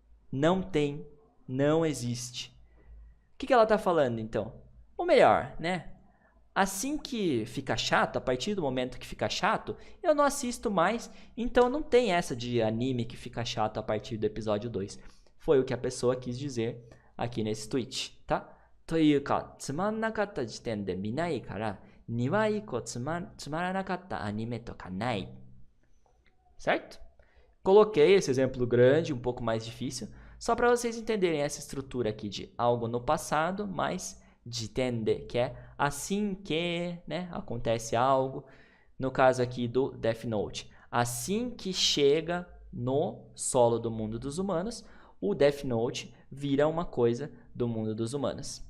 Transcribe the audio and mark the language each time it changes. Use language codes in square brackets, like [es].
[pt] Não tem. Não existe. O que ela está falando, então? Ou melhor, né? Assim que fica chato, a partir do momento que fica chato, eu não assisto mais, então não tem essa de anime que fica chato a partir do episódio 2. Foi o que a pessoa quis dizer aqui nesse tweet, tá? [ja] というか、つまんなかった時点で見ないから、2話以降つまらなかったアニメとかない。 [pt] Certo? Coloquei esse exemplo grande, um pouco mais difícil, só para vocês entenderem essa estrutura aqui de algo no passado, mais jitende, que é assim que, né, acontece algo. No caso aqui do Death Note, assim que chega no solo do mundo dos humanos, o Death Note vira uma coisa do mundo dos humanos.